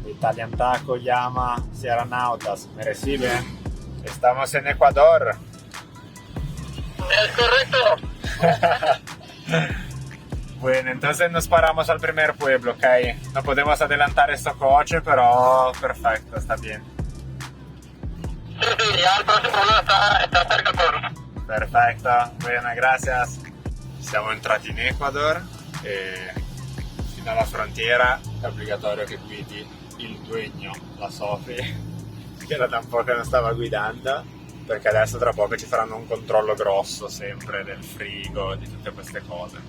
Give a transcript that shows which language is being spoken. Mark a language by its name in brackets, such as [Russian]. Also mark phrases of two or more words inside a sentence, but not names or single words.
[Spanish] Italian Taco llama Sierra Nautas. ¿Me recibe? Estamos en Ecuador. Es correcto. Bueno, entonces nos paramos al primer pueblo, ¿ok? No podemos adelantar este coche, pero perfecto, está bien. Sí, ya el próximo pueblo está cerca por... [Italian] Perfetto, bene, gracias. Siamo entrati in Ecuador e fino alla frontiera è obbligatorio che guidi il dueño, la Sophie, che era da un po' che non stava guidando, perché adesso tra poco ci faranno un controllo grosso sempre del frigo, di tutte queste cose.